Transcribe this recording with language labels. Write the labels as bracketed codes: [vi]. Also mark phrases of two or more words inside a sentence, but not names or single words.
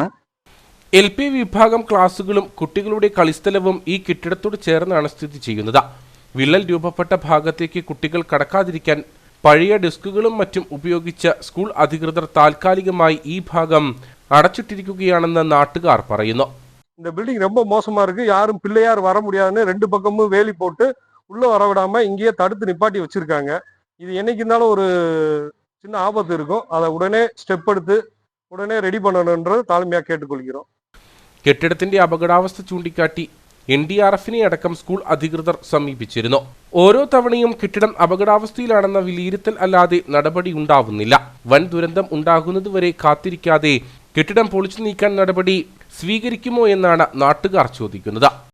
[ml] LP വിഭാഗം ക്ലാസുകളും കുട്ടികളുടെ കളിസ്ഥലവും ഈ കെട്ടിടത്തോട് ചേർന്നാണ് സ്ഥിതി ചെയ്യുന്നത്. വിള്ളൽ രൂപപ്പെട്ട ഭാഗത്തേക്ക് കുട്ടികൾ കടക്കാതിരിക്കാൻ പഴയ ഡെസ്കുകളും മറ്റും ഉപയോഗിച്ച് സ്കൂൾ അധികൃതർ താൽക്കാലികമായി ഈ ഭാഗം അടച്ചിട്ടിരിക്കുകയാണെന്ന് നാട്ടുകാർ പറയുന്നു. [ta] இந்த பில்டிங் ரொம்ப மோசமா இருக்கு, யாரும் பிள்ளையார் வர முடியாதுன்னு 2 பக்கமும் வேலி போட்டு உள்ள வர விடாம இங்கேயே தடுத்து நிப்பாட்டி வச்சிருக்காங்க. இது என்னைக்கு இருந்தாலும் ஒரு சின்ன ஆபத்து இருக்கும். அதை உடனே ஸ்டெப் எடுத்து உடனே ரெடி பண்ணணும்ன்றது தாழ்மையா கேட்டுக்கொள்கிறோம். [ml] കെട്ടിടത്തിന്റെ അപകടാവസ്ഥ ചൂണ്ടിക്കാട്ടി NDRFനെ അടക്കം സ്കൂൾ അധികൃതർ സമീപിച്ചിരുന്നു. ഓരോ തവണയും കെട്ടിടം അപകടാവസ്ഥയിലാണെന്ന വിലയിരുത്തൽ അല്ലാതെ നടപടി ഉണ്ടാവുന്നില്ല. വൻ ദുരന്തം ഉണ്ടാകുന്നതുവരെ കാത്തിരിക്കാതെ കെട്ടിടം പൊളിച്ചു നീക്കാൻ നടപടി സ്വീകരിക്കുമോ എന്നാണ് നാട്ടുകാർ ചോദിക്കുന്നത്.